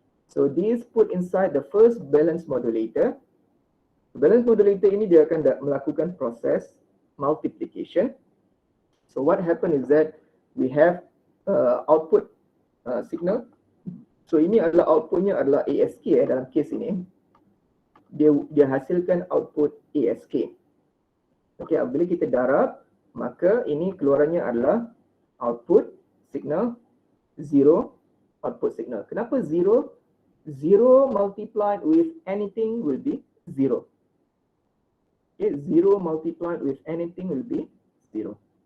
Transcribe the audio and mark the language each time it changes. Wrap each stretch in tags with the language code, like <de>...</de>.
<en>So these put inside the first balance modulator.</en> <ms>Balance modulator ini dia akan melakukan proses multiplication.</ms> <en>So what happen is that we have output signal.</en> <ms>So ini adalah outputnya adalah ASK dalam kes ini. Dia hasilkan output ASK. Okey, apabila kita darab, maka ini keluarannya adalah output signal 0, output signal. Kenapa 0?</ms> <en>0 multiplied with anything will be 0. Okay, 0 multiplied with anything will be 0.</en>